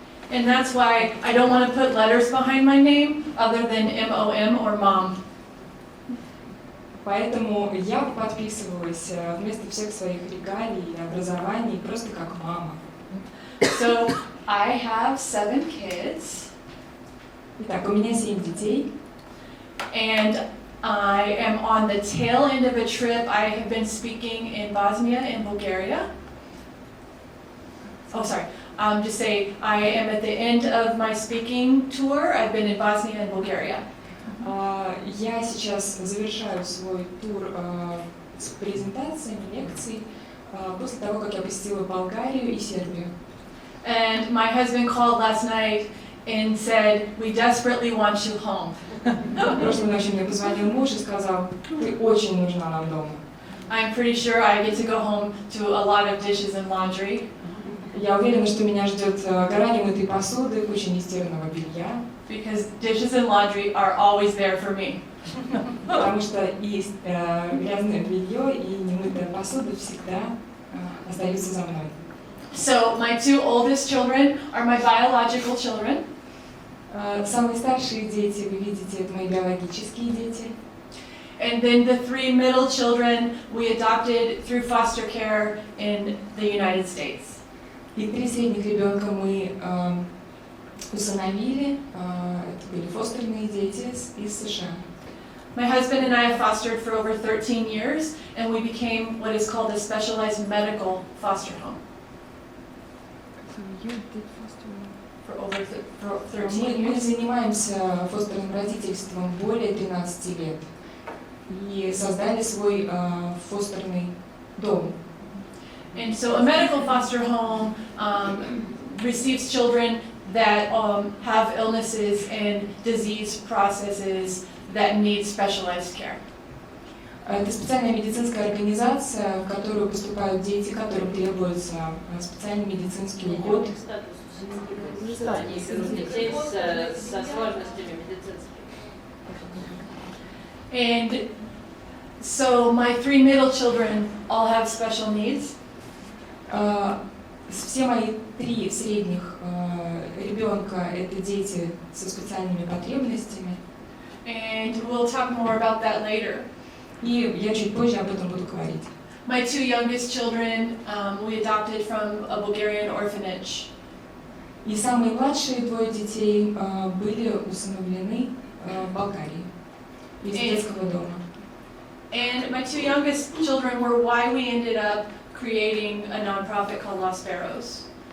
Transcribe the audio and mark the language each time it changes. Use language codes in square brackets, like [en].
[en] And that's why I don't want to put letters behind my name other than M-O-M or mom. [ru] Поэтому я подписывалась вместо всех своих регалий и образований просто как мама. [en] So I have 7 kids. [ru] Итак, у меня 7 детей. [en] And I am on the tail end of a trip. I have been speaking in Bosnia and Bulgaria. Oh, sorry. Just say I am at the end of my speaking tour. I've been in Bosnia and Bulgaria. [ru] Я сейчас завершаю свой тур с презентациями, лекций после того, как я посетила Болгарию и Сербию. [en] And my husband called last night and said, "We desperately want you home." [ru] Прошлой ночью мне позвонил муж и сказал: "Ты очень нужна нам дома." [en] I'm pretty sure I get to go home to a lot of dishes and laundry. [ru] Я уверена, что меня ждет гора немытой посуды, куча нестиранного белья. [en] Because dishes and laundry are always there for me. [ru] Потому что и грязное белье, и немытая посуда всегда остаются за мной. [en] So my 2 oldest children are my biological children. [ru] Самые старшие дети, вы видите, это мои биологические дети. [en] And then the 3 middle children we adopted through foster care in the United States. [ru] И 3 средних ребенка мы усыновили. Это были фостерные дети из США. [en] My husband and I have fostered for over 13 years, and we became what is called a specialized medical foster home. So you did foster For over 13 [ru] Мы [en] years. [ru] занимаемся фостерным родительством более 13 лет и создали свой фостерный дом. [en] And so a medical foster home receives children that have illnesses and disease processes that need specialized care. [ru] Это специальная медицинская организация, в которую поступают дети, которым требуется специальный медицинский уход. Детей со сложностями медицинскими. [en] And so my 3 middle children all have special needs. [ru] Все мои 3 средних ребенка – это дети со специальными потребностями. [en] And we'll talk more about that later. [ru] И я чуть позже об этом буду говорить. [en] My 2 youngest children we adopted from a Bulgarian orphanage. [ru] И самые младшие 2 детей были усыновлены в Болгарии из детского дома. [en] And my 2 youngest children were why we ended up creating a nonprofit called Lost Sparrows.